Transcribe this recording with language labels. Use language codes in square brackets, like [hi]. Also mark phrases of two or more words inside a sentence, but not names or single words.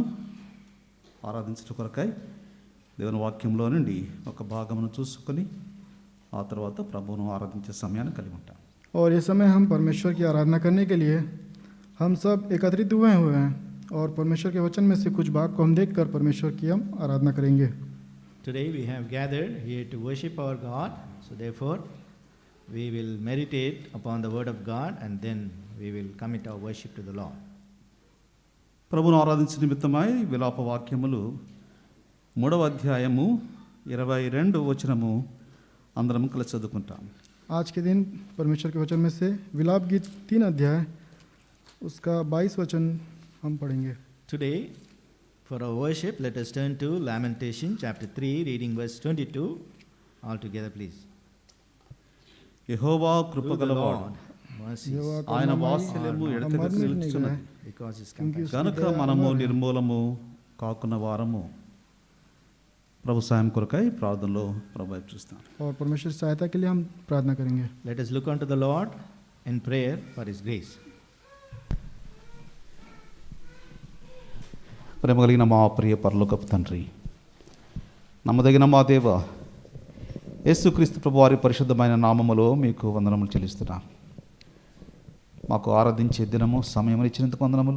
[te] ఆరాధించడం కొరకై దేవుని వాక్యంలో నుండి ఒక భాగమును చూసుకొని ఆ తర్వాత ప్రభువును ఆరాధించే సమయాన్ని కలిగి ఉంటాం. [hi] और इस समय हम परमेश्वर की आराधना करने के लिए हम सब एकत्रित हुए हैं और परमेश्वर के वचन में से कुछ भाग को हम देखकर परमेश्वर की हम आराधना करेंगे. [en] Today we have gathered here to worship our God, so therefore we will meditate upon the word of God and then we will commit our worship to the Lord. [te] ప్రభువును ఆరాధించే నిమిత్తమై విలాప వాక్యములు 3వ అధ్యాయము 22 వచనము అందరం కలిసి చదువుకుంటాం. [hi] आज के दिन परमेश्वर के वचन में से विलाप गीत 3 अध्याय उसका 22 वचन हम पढ़ेंगे. [en] Today For our worship, let us turn to Lamentation chapter 3, reading verse 22. All together, please. [te] యెహోవా [en] To the [te] కృపగలవాడు, [en] Lord, mercies, [hi] यहोवा का [te] ఆయన [hi] नाम [te] వాత్సల్యము [hi] हम [te] ఎడతెగక [hi] मर मिटने [te] నిలుచుచున్నది. [hi] गए [en] because his [hi] क्योंकि [en] compassion. [hi] उसकी [te] కనుక [hi] दया [te] మనము [hi] अमर है। [te] నిర్మూలము కాకున్న వారము. ప్రభు సాయం కొరకై ప్రార్థనలో ప్రభు వైపు చూస్తాం. [hi] और परमेश्वर की सहायता के लिए हम प्रार्थना करेंगे। [en] Let us look unto the Lord in prayer for his grace. [te] ప్రేమ కలిగిన మా ప్రియ పరలోకపు తండ్రి, నమ్మదగిన మా దేవ, యేసుక్రీస్తు ప్రభు వారి పరిశుద్ధమైన నామములో మీకు వందనములు చెల్లిస్తున్నాం. మాకు ఆరాధించే దినము సమయం ఇచ్చినందుకు వందనములు.